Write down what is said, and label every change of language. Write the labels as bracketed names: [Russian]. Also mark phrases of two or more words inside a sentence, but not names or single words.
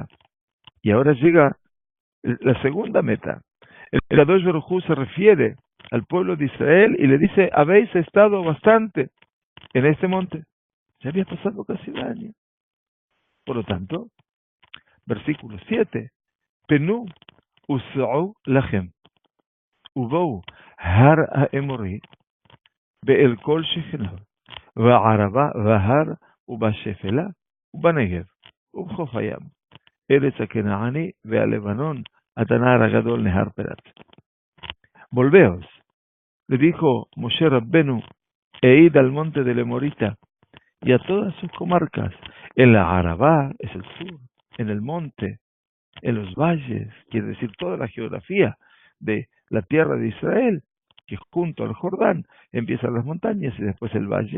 [Spanish] Y ahora llega la segunda meta. El [Hebrew] קדוש ברוך הוא [Spanish] se refiere al pueblo de Israel y le dice, habéis estado bastante en este monte. Ya había pasado casi un año. Por lo tanto, versículo 7, [Hebrew] פנו סעו לכם, ובאו הר האמרי, ואל כל שכניו, בערבה בהר ובשפלה, ובנגב, ובחוף הים, ארץ הכנעני והלבנון, עד הנהר הגדול נהר פרת. [Spanish] Volveos, le dijo Moshe Rabbenu, e id al monte del Emorita, y a todas sus comarcas. En la Arabá es el sur, en el monte, en los valles, quiere decir toda la geografía de la tierra de Israel, que junto al Jordán empiezan las montañas y después el valle.